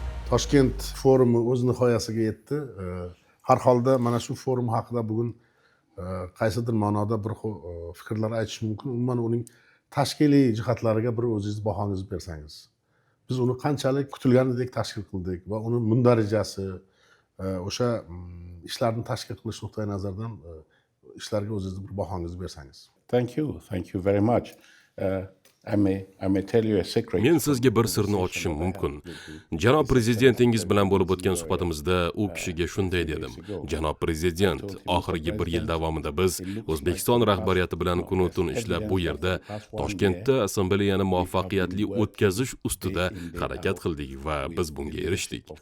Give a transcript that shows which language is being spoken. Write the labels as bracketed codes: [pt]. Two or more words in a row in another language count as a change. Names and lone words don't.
[uz] Toshkent forumi o'z nihoyasiga yetdi. Har holda mana shu forum haqida bugun, e, qaysidir ma'noda bir xil, e, fikrlar aytish mumkin. Umuman uning tashkiliy jihatlariga bir o'zingiz bahoningizni bersangiz. Biz uni qanchalik kutilganidek tashkil qildik va uni mundarajasi, e, o'sha, mm, ishlarni tashkil qilish nuqtai nazaridan, e, ishlarga o'zingizni bir bahoningizni bersangiz. [en] Thank you. Thank you very much. Uh, I may, I may tell you a secret. [uz] Men sizga bir sirni ochishim mumkin. Janob prezidentingiz bilan bo'lib o'tgan suhbatimizda u kishiga shunday dedim: Janob prezident, oxirgi bir yil davomida biz O'zbekiston rahbariyati bilan kun-u tun ishlab, bu yerda Toshkentda assambleyani muvaffaqiyatli o'tkazish ustida harakat qildik va biz bunga erishdik.